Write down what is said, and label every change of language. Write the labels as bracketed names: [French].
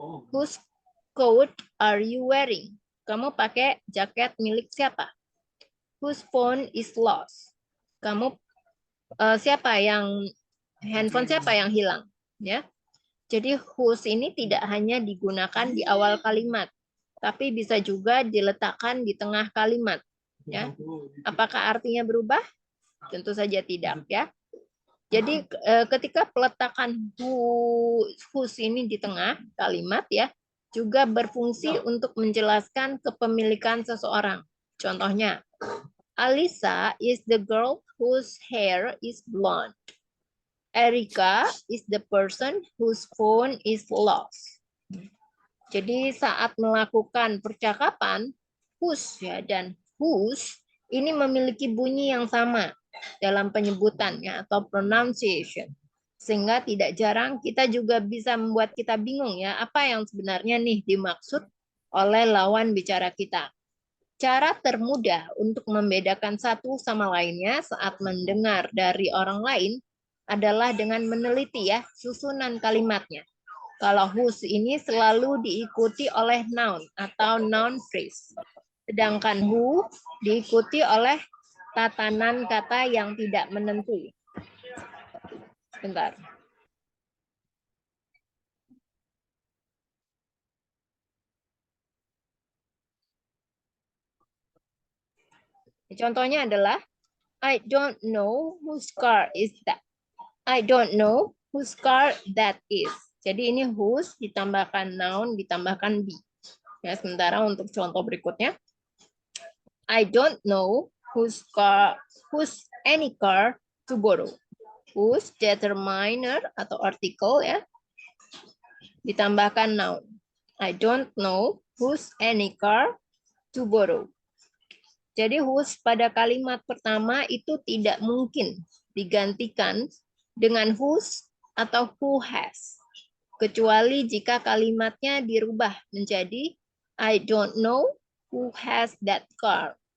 [English] Whose coat are you wearing? [Indonesian] Kamu pakai jaket milik siapa? [English] Whose phone is lost? [Indonesian] Kamu siapa yang handphone siapa yang hilang? Ya. Jadi whose ini tidak hanya digunakan di awal kalimat, tapi bisa juga diletakkan di tengah kalimat. Ya. Apakah artinya berubah? Tentu saja tidak ya. Jadi ketika peletakan whose ini di tengah kalimat ya, juga berfungsi untuk menjelaskan kepemilikan seseorang. Contohnya, [English] Alisa is the girl whose hair is blonde. Erika is the person whose phone is lost. [Indonesian] Jadi saat melakukan percakapan, whose ya dan whose ini memiliki bunyi yang sama dalam penyebutannya atau pronunciation. Sehingga tidak jarang kita juga bisa membuat kita bingung ya, apa yang sebenarnya nih dimaksud oleh lawan bicara kita. Cara termudah untuk membedakan satu sama lainnya saat mendengar dari orang lain adalah dengan meneliti ya susunan kalimatnya. Kalau whose ini selalu diikuti oleh noun atau noun phrase. Sedangkan who diikuti oleh tatanan kata yang tidak menentu. Bentar. Contohnya adalah [English] I don't know whose car is that. I don't know whose car that is. [Indonesian] Jadi ini whose ditambahkan noun ditambahkan be. Ya, sementara untuk contoh berikutnya [English] I don't know whose any car to borrow. [Indonesian] Whose determiner atau artikel ya ditambahkan noun. [English] I don't know whose any car to borrow. [Indonesian] Jadi whose pada kalimat pertama itu tidak mungkin digantikan dengan whose atau who has. Kecuali jika kalimatnya dirubah menjadi [English] I don't know who has that car.